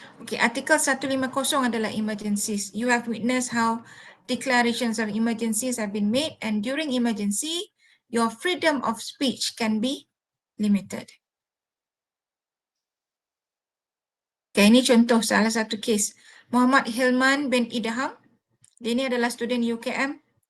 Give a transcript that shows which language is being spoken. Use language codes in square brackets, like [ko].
[ms] Okay, artikel 150 adalah emergencies. [en] You have witnessed how declarations of emergencies have been made, and during emergency, your freedom of speech can be limited. [ms] Okay, ini contoh salah satu kes. Muhammad Hilman bin Idham, dia ni adalah student UKM.